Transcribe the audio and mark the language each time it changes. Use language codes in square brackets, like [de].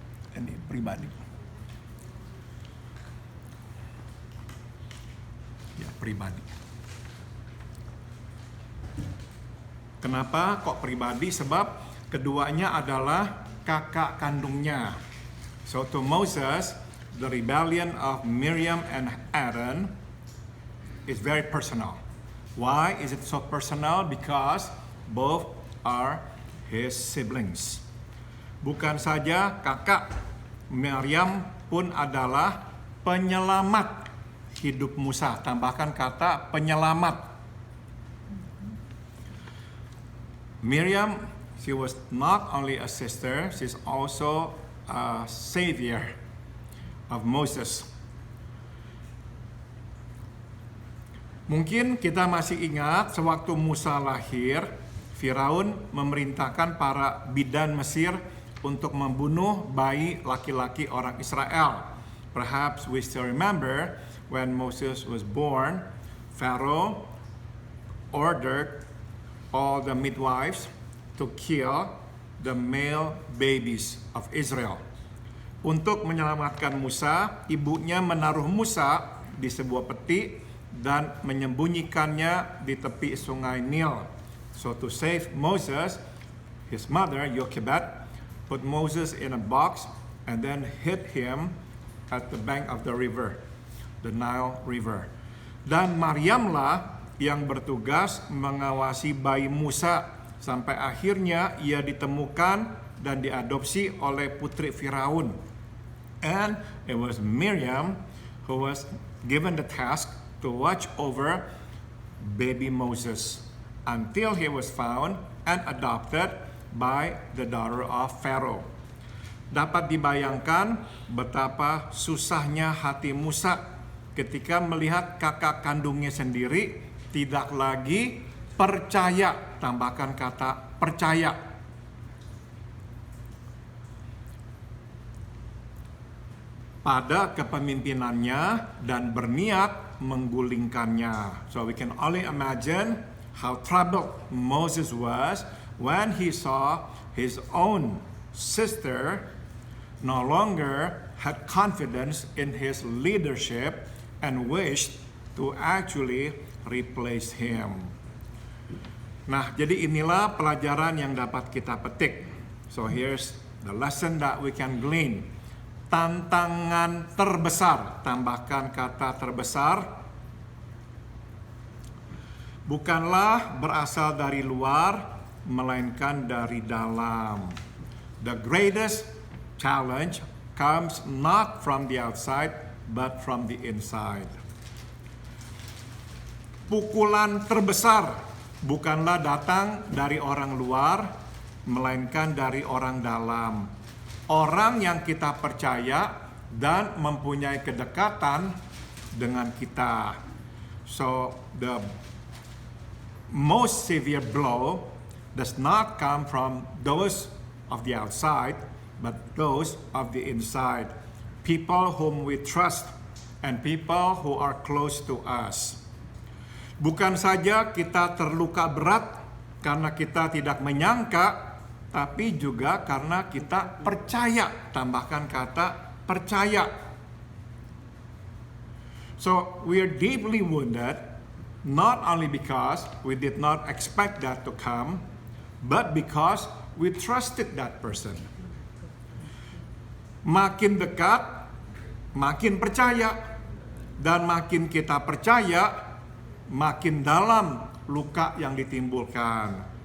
[id] Ini pribadi. Ya, pribadi. Kenapa kok pribadi? Sebab keduanya adalah kakak kandungnya. [en] So to Moses, the rebellion of Miriam and Aaron is very personal. Why is it so personal? Because both are his siblings. [id] Bukan saja kakak, Maryam pun adalah penyelamat hidup Musa. Tambahkan kata penyelamat. [en] Miriam, she was not only a sister, she's also a savior of Moses. [id] Mungkin kita masih ingat sewaktu Musa lahir, Firaun memerintahkan para bidan Mesir untuk membunuh bayi laki-laki orang Israel. [en] Perhaps we still remember when Moses was born, Pharaoh ordered all the midwives to kill the male babies of Israel. [id] Untuk menyelamatkan Musa, ibunya menaruh Musa di sebuah peti dan menyembunyikannya di tepi sungai Nil. [en] So to save Moses, his mother Jochebed put Moses in a box and then hid him at the bank of the river, the Nile River. [id] Dan Maryamlah yang bertugas mengawasi bayi Musa sampai akhirnya ia ditemukan dan diadopsi oleh putri Firaun. [en] And it was Miriam who was given the task to watch over baby Moses. until he was found and adopted by the daughter of Pharaoh. [id] Dapat dibayangkan betapa susahnya hati Musa ketika melihat kakak kandungnya sendiri tidak lagi percaya, tambahkan kata percaya, pada kepemimpinannya dan berniat menggulingkannya. [en] So we can only imagine how troubled Moses was when he saw his own sister no longer had confidence in his leadership and wished to actually replace him. [id] Nah, jadi inilah pelajaran yang dapat kita petik. [en] So here's the lesson that we can glean. [id] Tantangan terbesar, tambahkan kata terbesar, bukanlah berasal dari luar, melainkan dari dalam. [en] The greatest challenge comes not from the outside, but from the inside. [id] Pukulan terbesar bukanlah datang dari orang luar, melainkan dari orang dalam. Orang yang kita percaya dan mempunyai kedekatan dengan kita. [en] So the most severe blow does not come from those of the outside, but those of the inside. People whom we trust and people who are close to us. [id] Bukan saja kita terluka berat karena kita tidak menyangka, tapi juga karena kita percaya, tambahkan kata percaya. [en] So we are deeply wounded, not only because we did not expect that to come, but because we trusted that person. [id] Makin dekat, makin percaya, dan makin kita percaya, makin dalam luka yang ditimbulkan.